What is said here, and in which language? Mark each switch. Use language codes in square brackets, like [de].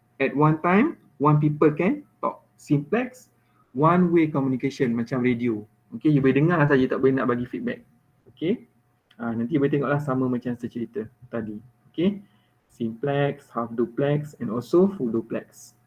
[en] At one time, one people can talk. Simplex, one-way communication [ms] macam [en] radio. [ms] Okey, you boleh dengar saja, tak boleh nak bagi feedback. Okey. Nanti you boleh tengoklah sama macam saya cerita tadi. Okey. [en] Simplex, half duplex and also full duplex.